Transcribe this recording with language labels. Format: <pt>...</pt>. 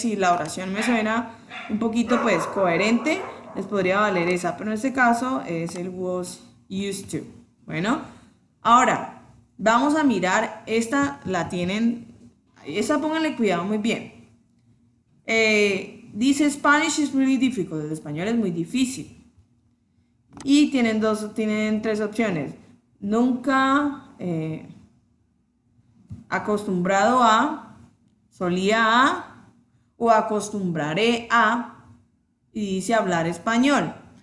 <es>Si la oración me suena un poquito, pues, coherente, les podría valer esa. Pero en este caso, es el was used to. Bueno, ahora, vamos a mirar, esta la tienen Esa pónganle cuidado muy bien. Dice</es> <en>Spanish is really difficult.</en> <es>El español es muy difícil. Y tienen tres opciones. Nunca, acostumbrado a, solía a, o acostumbraré a, y dice hablar español.</es>